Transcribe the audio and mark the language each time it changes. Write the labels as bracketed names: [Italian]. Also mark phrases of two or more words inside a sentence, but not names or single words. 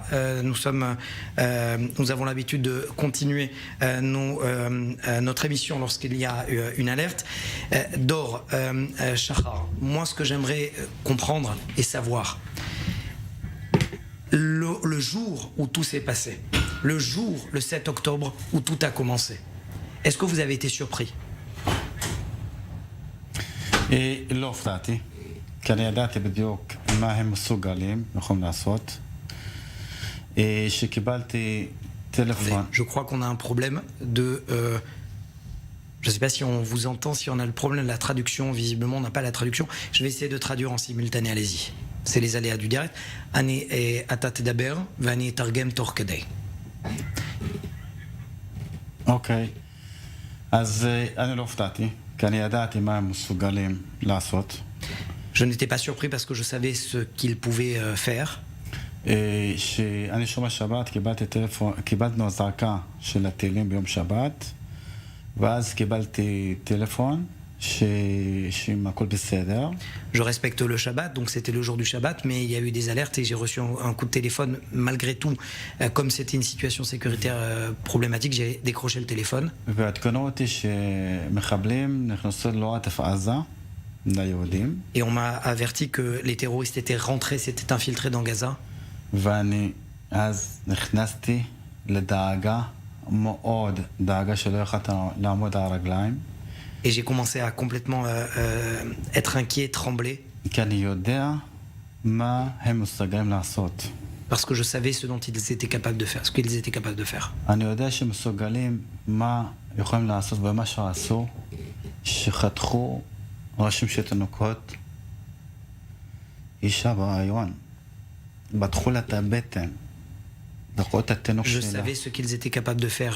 [French] Nous avons l'habitude de continuer notre émission lorsqu'il y a une alerte. Dor Shachar, moi ce que j'aimerais comprendre et savoir, le jour où tout s'est passé, le jour, le 7 octobre, où tout a commencé, est-ce que vous avez été surpris? [Hebrew] לא הופתעתי, כי אני ידעתי בדיוק מה הם מסוגלים, יכולים לעשות. שקיבלתי טלפון. [French] Je crois qu'on a un problème de... je ne sais pas si on vous entend, si on a le problème de la traduction. Visiblement, on n'a pas la traduction. Je vais essayer de traduire en simultané, allez-y. C'est les aléas du direct. [Hebrew] אני אתה תדבר ואני אתרגם תוך כדי. אוקיי. אז אני לא הופתעתי. [French] Je n'étais pas surpris parce que je savais ce qu'ils pouvaient faire. [Hebrew] שאני שומע שבת, קיבלנו הזעקה של הטילים ביום שבת, ואז קיבלתי טלפון שהכל בסדר. [French] Je respecte le Shabbat, donc c'était le jour du Shabbat, mais il y a eu des alertes et j'ai reçu un coup de téléphone. Malgré tout, comme c'était une situation sécuritaire problématique, j'ai décroché le téléphone. [Hebrew] ועדכנו אותי שמחבלים נכנסו לעוטף עזה, ליהודים. [French] Et on m'a averti que les terroristes étaient rentrés, s'étaient infiltrés dans Gaza. [Hebrew] ואני אז נכנסתי לדאגה מאוד, דאגה שלא יכולת לעמוד על הרגליים. [French] Et j'ai commencé à complètement être inquiet, trembler. Parce que je savais ce dont ils étaient capables de faire, ce qu'ils étaient capables de faire. Je savais ce qu'ils étaient capables de faire.